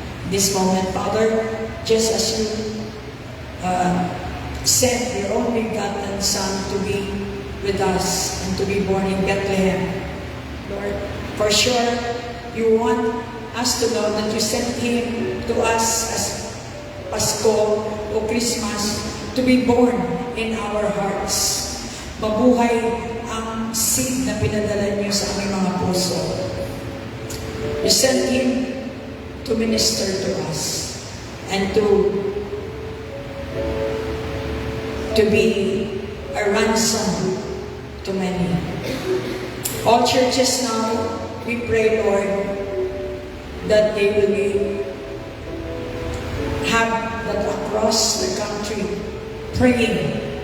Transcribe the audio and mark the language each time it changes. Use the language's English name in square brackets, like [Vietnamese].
[English] This moment, Father, just as you sent your only begotten Son to be with us and to be born in Bethlehem, Lord, for sure, you want us to know that you sent Him to us as Pasko o Christmas to be born in our hearts. [Filipino] Mabuhay ang seed na pinadala niyo sa aming mga puso. [English] You sent Him to minister to us and to be a ransom to many. All churches now, we pray, Lord, that they will have that across the country praying.